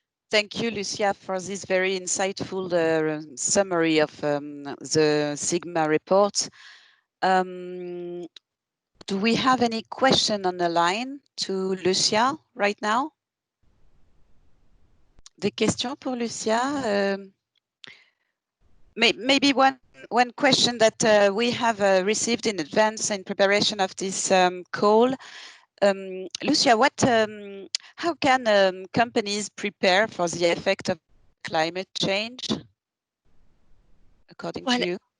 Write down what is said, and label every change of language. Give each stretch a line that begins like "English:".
English: Thank you, Lucia, for this very insightful summary of the Sigma report. Do we have any question on the line to Lucia right now?
French: Des questions pour Lucia?
English: Maybe one question that we have received in advance in preparation of this call. Lucia, how can companies prepare for the effect of climate change, according to you?